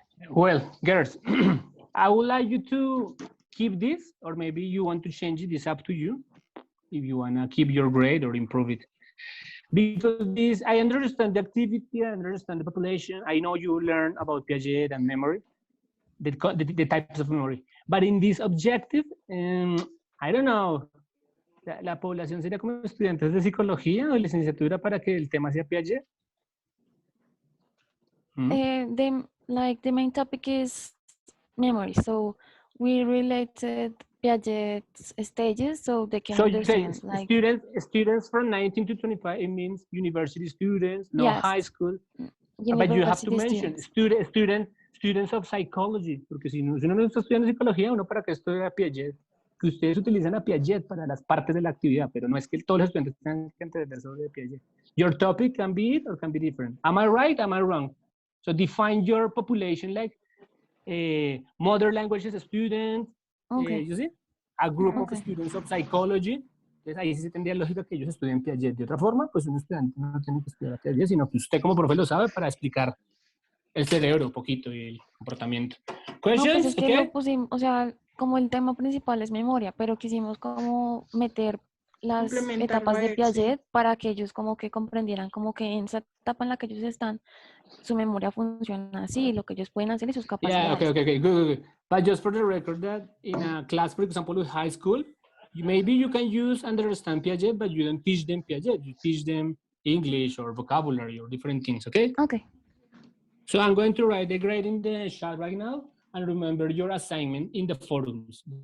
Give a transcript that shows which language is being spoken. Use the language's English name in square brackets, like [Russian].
[English] Well, girls, I would like you to keep this, or maybe you want to change it. It's up to you. If you want to keep your grade or improve it. Because this, I understand the activity, I understand the population. I know you learn about Piaget and memory, the types of memory. But in this objective, I don't know, [Spanish] la población sería como estudiantes de psicología o de licenciatura para que el tema sea Piaget. [English] The main topic is memory, so we related Piaget's stages so they can understand. Like students from 19 to 25, it means university students, no high school. But you have to mention students of psychology, [Spanish] porque si uno no está estudiando psicología, uno para qué estudia Piaget, que ustedes utilizan a Piaget para las partes de la actividad, pero no es que todos los estudiantes tengan que entender sobre Piaget. [English] Your topic can be it or can be different. Am I right? Am I wrong? So define your population like mother languages students, you see? A group of students of psychology. [Spanish] Entonces ahí sí se tendría lógica que ellos estudien Piaget. De otra forma, pues un estudiante no tiene que estudiar Piaget, sino que usted como profe lo sabe para explicar el cerebro un poquito y el comportamiento. [English] Questions? [Spanish] No, pues es que lo pusimos, o sea, como el tema principal es memoria, pero quisimos como meter las etapas de Piaget para que ellos como que comprendieran como que en esa etapa en la que ellos están, su memoria funciona así, lo que ellos pueden hacer y sus capacidades. [English] Yeah, okay, good. But just for the record that in a class, for example, with high school, maybe you can use understand Piaget, but you don't teach them Piaget. You teach them English or vocabulary or different things, okay? Okay. So I'm going to write the grade in the chat right now, and remember your assignment in the forums.